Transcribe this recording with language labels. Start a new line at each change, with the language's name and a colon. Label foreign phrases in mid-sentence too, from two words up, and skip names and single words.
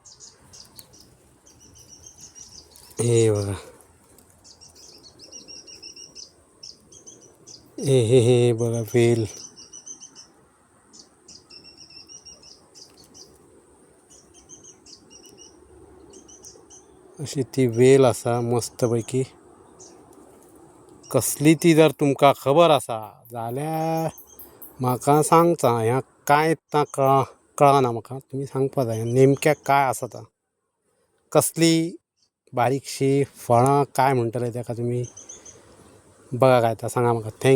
Marathi: हे बघा, हे बघा वेल.
Konkani: अशी ती वेल असा मस्तपैकी. कसली ती जर तुमका खबर असा जाल्यार म्हाका सांगता. ह्या काय ता कळना म्हाका, तुम्ही सांगपा जाय नेमक्या काय आसा ता. कसली बारीकशी फळां काय म्हणटले ताका तुम्ही, बघा काय ता सांगा म्हाका.